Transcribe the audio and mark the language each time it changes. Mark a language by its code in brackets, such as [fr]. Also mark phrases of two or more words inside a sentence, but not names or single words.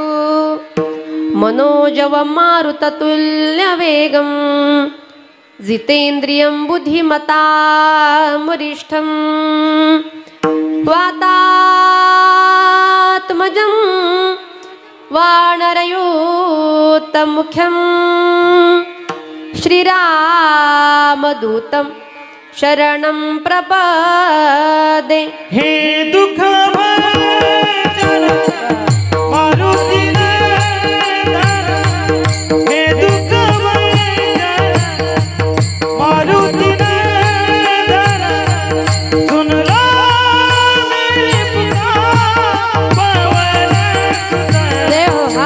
[sa] मनोजव मारुततुल्य वेगं जितेन्द्रियं बुद्धिमतां वातात्मजं वानरयोत्तमुख्यं श्रीरामदूतं शरणं प्रपदे. [hi] हे दुःख भंजन मारुती नंदन, हे दुःख भंजन मारुती नंदन, सुन लो मेरी पुकार पवन सुत. [mr] देव हा